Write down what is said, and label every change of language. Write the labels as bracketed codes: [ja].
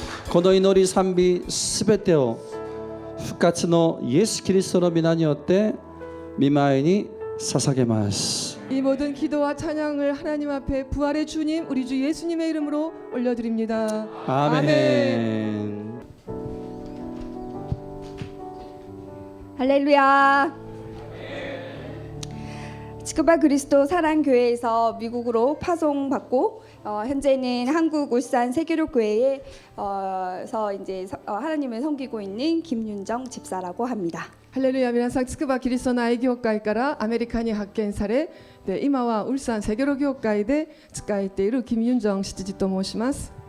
[ja] この祈り賛美すべてを復活のイエス・キリストの皆によって御前に捧げます。 [ko] 이 모든 기도와 찬양을 하나님 앞에 부활의 주님 우리 주 예수님의 이름으로 올려드립니다. 아멘. 할렐루야. 츠쿠바 그리스도 사랑교회에서 미국으로 파송받고 현재는 한국 울산 세계로교회에서 이제 하나님을 섬기고 있는 김윤정 집사라고 합니다. [ja] ハレルヤ。皆さん、筑波キリストの愛教会からアメリカに派遣され、で今はウルサンセゲロ教会で仕えているキム・ユンジョン執事と申します。